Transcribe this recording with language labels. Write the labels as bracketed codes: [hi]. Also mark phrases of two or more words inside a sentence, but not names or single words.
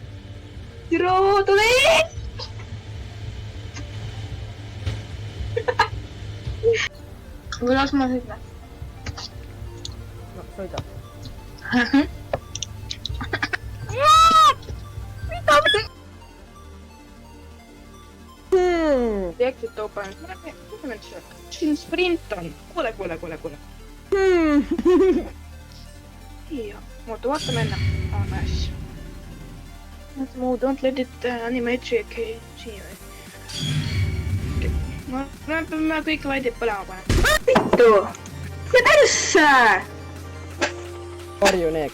[et] Tiro, tule! Või las ma sõidna. No, sõida. Mida? [en] Exit open. [et] Siin sprint on. Kuule. Joo, mutta vaatame enne. [en] Oh, nice. Don't let it animate okay. [et] Siin. Ma peame kõik laidid põlema panema. Vittu! See persse! Varju neeg.